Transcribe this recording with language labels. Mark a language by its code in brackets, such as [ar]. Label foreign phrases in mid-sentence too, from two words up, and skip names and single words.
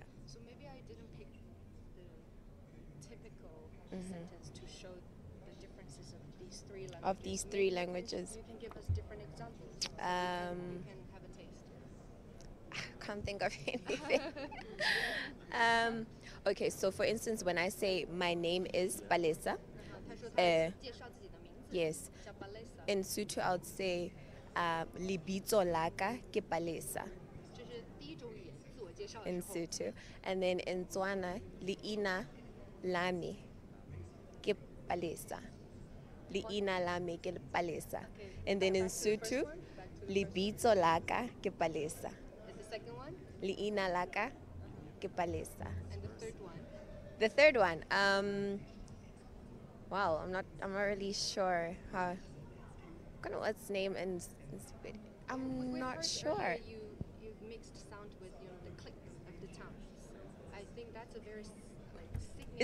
[en] So maybe I didn't pick the typical sentence to show the differences of these three languages. Of these three languages. You can give us different examples. So we can have a taste. Can't think of anything. Okay, so for instance, when I say my name is Palesa, [zh] 他说他介绍自己的名字 [en] yes, [zh] 叫 Balesa， [en] in Sotho I would say [st] libitso laka ke Palesa [zh] 这是第一种语言自我介绍的 [en] in [zh] 时候。 [en] Sotho, and then in Tswana [tn] liina lami ke Palesa, liina lami ke Palesa, [en] and then in Sotho [st] libitso laka ke Palesa, [en] And the second one [nso] liina laka ke Palesa. [en] and the third one. The third one, wow, I'm not really sure how. I don't know what's name and I'm We not heard sure. earlier you mixed sound with the click of the tongues. I think that's a very signature.